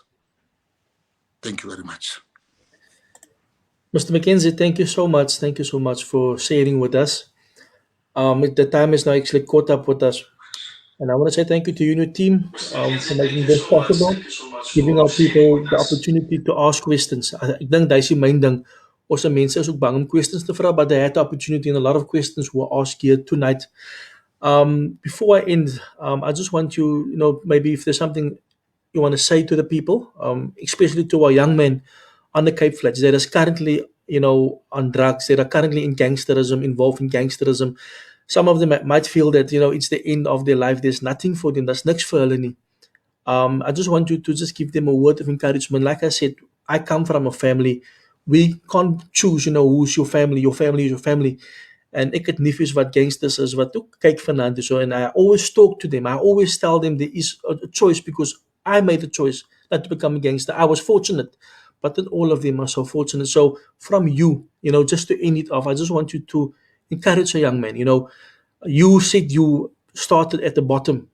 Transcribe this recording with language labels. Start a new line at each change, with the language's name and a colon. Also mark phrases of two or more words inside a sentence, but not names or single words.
English: Thank you very much. Mr. McKenzie, thank you so much. Thank you so much for sharing with us. The time is now actually caught up with us. And I want to say thank you to you and your team for making this possible, giving our people the opportunity to ask questions.
Afrikaans: Ek dink dis die main ding. Ons mense is ook bang om questions te vra,
English: but they had the opportunity and a lot of questions were asked here tonight. Before I end, I just want you, maybe if there's something you want to say to the people, especially to our young men on the Cape Flats that is currently, on drugs, that are currently in gangsterism, involved in gangsterism. Some of them might feel that, it's the end of their life. There's nothing for them.
Afrikaans: There's niks for hulle nie.
English: I just want you to just give them a word of encouragement. Like I said, I come from a family. We can't choose, who's your family. Your family is your family.
Afrikaans: En ek het neefies wat gangsters is wat ook kyk vanaand so,
English: and I always talk to them. I always tell them there is a choice, because I made a choice not to become a gangster. I was fortunate, but not all of them are so fortunate. So from you, just to end it off, I just want you to encourage a young man. You said you started at the bottom.